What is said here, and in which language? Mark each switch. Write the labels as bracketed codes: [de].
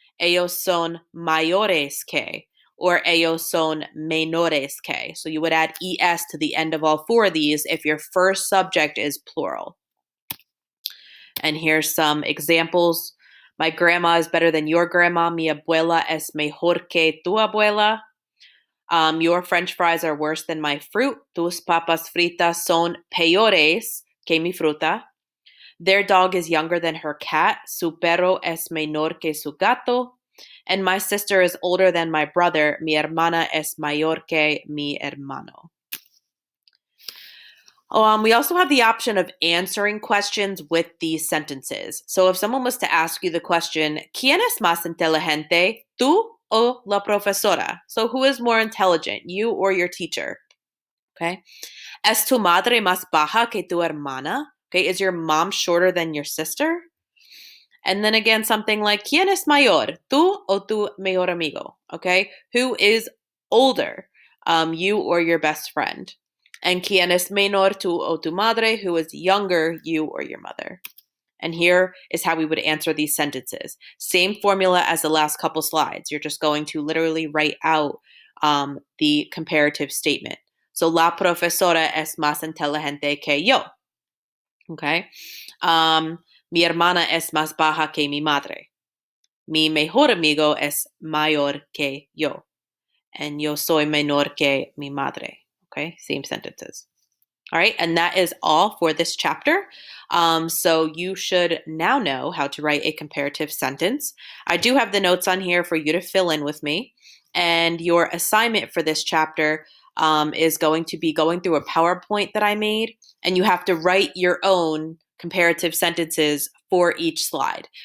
[es] Ellos son mayores que, or ellos son menores que. [en] So you would add es to the end of all 4 of these if your first subject is plural. And here's some examples. My grandma is better than your grandma. [es] Mi abuela es mejor que tu abuela. [en] Your French fries are worse than my fruit. [es] Tus papas fritas son peores que mi fruta. [en] Their dog is younger than her cat. [es] Su perro es menor que su gato. [en] And my sister is older than my brother. [es] Mi hermana es mayor que mi hermano. [en] We also have the option of answering questions with these sentences. So if someone was to ask you the question, [es] ¿Quién es más inteligente, tú o la profesora? [en] So who is more intelligent, you or your teacher? Okay. [es] ¿Es tu madre más baja que tu hermana? [en] Okay. Is your mom shorter than your sister? And then again, something like, [es] ¿Quién es mayor, tú o tu mejor amigo? [en] Okay. Who is older, you or your best friend? [es] And ¿Quién es menor, tú o tu madre? [en] Who is younger, you or your mother? And here is how we would answer these sentences. Same formula as the last couple slides. You're just going to literally write out the comparative statement. [es] So, la profesora es más inteligente que yo. Okay. Mi hermana es más baja que mi madre. Mi mejor amigo es mayor que yo. And yo soy menor que mi madre. [en] Okay, same sentences. All right, and that is all for this chapter. So you should now know how to write a comparative sentence. I do have the notes on here for you to fill in with me. And your assignment for this chapter is going to be going through a PowerPoint that I made, and you have to write your own comparative sentences for each slide.